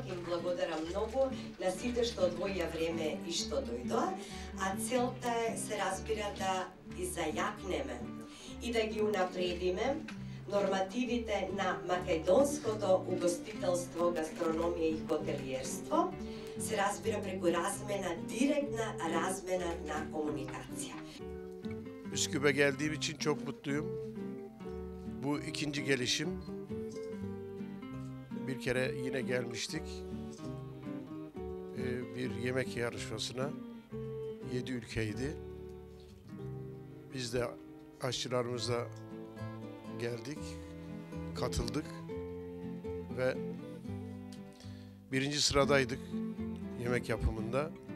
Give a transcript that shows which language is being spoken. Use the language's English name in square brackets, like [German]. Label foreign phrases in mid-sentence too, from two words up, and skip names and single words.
[Macedonian] Им благодарам многу на сите што одвоија време и што дојдоа, а целта е, се разбира, да и зајакнеме и да ги унапредиме нормативите на македонското угостителство, гастрономија и хотелиерство, се разбира преку размена, директна размена на комуникација. [Turkish] Üsküp'e geldiğim için çok mutluyum. Bu ikinci gelişim. Bir kere yine gelmiştik. Bir yemek yarışmasına. 7 ülkeydi. Biz de aşçılarımızla geldik, katıldık ve birinci sıradaydık yemek yapımında.